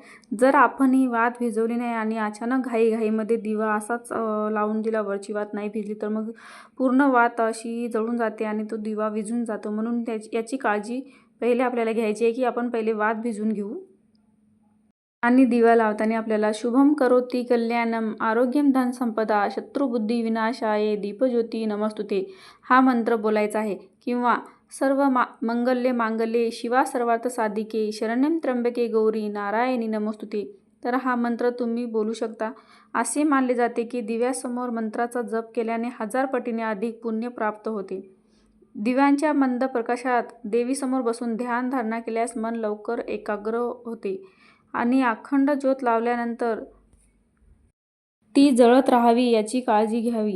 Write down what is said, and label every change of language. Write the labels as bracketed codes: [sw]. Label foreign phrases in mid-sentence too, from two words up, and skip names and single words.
[mr] जर आपण ही वात भिजवली नाही आणि अचानक घाईमध्ये दिवा असाच लावून दिला, वरची वात नाही भिजली, तर मग पूर्ण वात अशी जळून जाते आणि तो दिवा विझून जातो. म्हणून याची काळजी पहिले आपल्याला घ्यायची आहे की आपण पहिले वात भिजवून घेऊ. आणि दिवा लावताना आपल्याला [sa] शुभम करोति कल्याणम आरोग्यम धन संपदा शत्रुबुद्धी विनाशाये दीपज्योती नमस्तुते [mr] हा मंत्र बोलायचा आहे. [sa] किंवा सर्व मंगल्ये मांगल्ये शिवा सर्वार्थ साधिके शरण्यं त्र्यंबके गौरी नारायणी नमस्तुते. [mr] तर हा मंत्र तुम्ही बोलू शकता. असे मानले जाते की दिव्यासमोर मंत्राचा जप केल्याने 1000 पटीने अधिक पुण्य प्राप्त होते. दिव्यांच्या मंद प्रकाशात देवीसमोर बसून ध्यान धारणा केल्यास मन लवकर एकाग्र होते आणि अखंड ज्योत लावल्यानंतर ती जळत राहावी याची काळजी घ्यावी.